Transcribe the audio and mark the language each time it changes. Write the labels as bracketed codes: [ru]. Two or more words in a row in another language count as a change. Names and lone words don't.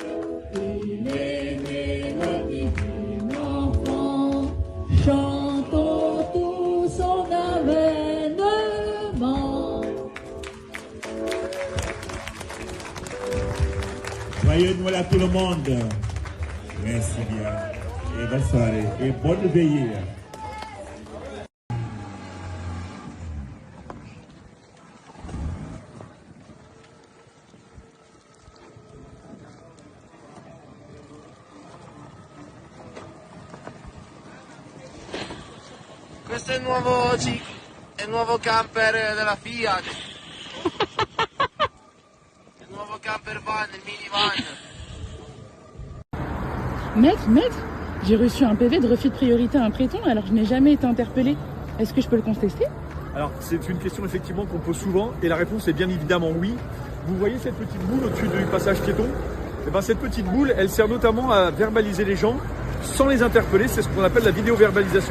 [fr] Il est né le divin enfant, chantons tout son avènement. Joyeux Noël à tout le monde. Merci bien. Et bonne soirée. Et bonne veillée. [it] Questo è il nuovo camper della Fiat. Il nuovo camper van, il minivan. [fr] Maître, j'ai reçu un PV de refus de priorité à un piéton alors je n'ai jamais été interpellée. Est-ce que je peux le contester? Alors c'est une question effectivement qu'on pose souvent et la réponse est bien évidemment oui. Vous voyez cette petite boule au-dessus du passage piéton? Et ben, cette petite boule, elle sert notamment à verbaliser les gens sans les interpeller, c'est ce qu'on appelle la vidéo-verbalisation.